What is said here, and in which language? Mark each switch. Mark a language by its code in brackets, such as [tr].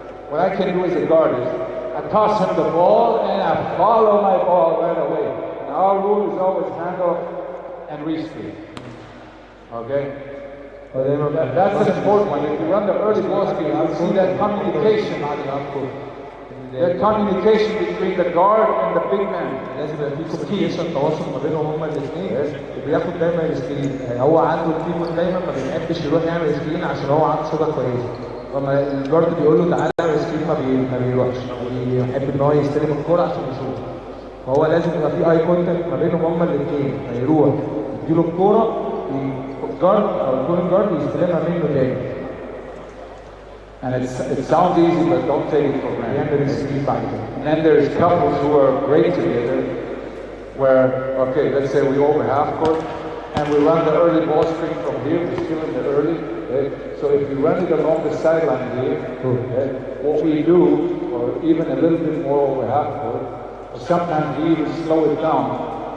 [en] What I can do as a guard is I toss him the ball and I follow my ball right away. And our rule is always hand off and re-screen. Okay? That's an important one. If you run the early ball screen, you see that communication. That communication between the guard and the big man. [ar] لازم يبقى في كوميونيكيشن تواصل ما بينهم هما الاثنين وبياخد دايما السكرين. هو عنده التيم دايما ما بيحبش يروح يعمل سكرين عشان هو عنده ثقه كويسه. لما الجارد بيقول له تعالى اعمل سكرين ما بيروحش ويحب ان هو يستلم الكوره عشان يشوط. فهو لازم يبقى في اي كونتاكت ما بينهم هما الاثنين فيروح يديله الكوره الجارد او البوينت جارد يستلمها منه تاني. [en] And it sounds easy, but don't take it for granted. And then there's couples who are great together, where, okay, let's say we over half court, and we run the early ball screen from here, we're still in the early. So if we run it along the sideline here, what we do, or even a little bit more over half court, or sometimes we even slow it down.